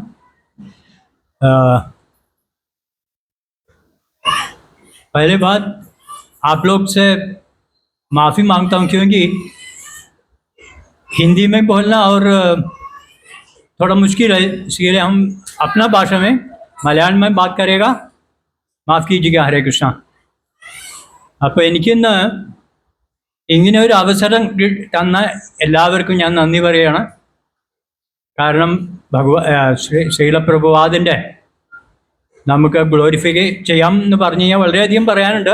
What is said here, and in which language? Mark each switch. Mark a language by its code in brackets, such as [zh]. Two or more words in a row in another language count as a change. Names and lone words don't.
[hi] पहले बात आप लोग से माफ़ी मांगता हूँ क्योंकि हिंदी में बोलना और थोड़ा मुश्किल है, इसलिए हम अपना भाषा में मलयाളം में बात करेगा, माफ़ कीजिएगा। हरे कृष्णा। [ml] അപ്പോൾ എനിക്കിന്ന് ഇങ്ങനെ ഒരു അവസരം തന്ന എല്ലാവർക്കും ഞാൻ നന്ദി പറയുകയാണ്. കാരണം ശ്രീലപ്രഭുപാദിൻ്റെ നമുക്ക് ഗ്ലോറിഫൈ ചെയ്യാം എന്ന് പറഞ്ഞു കഴിഞ്ഞാൽ വളരെയധികം പറയാനുണ്ട്.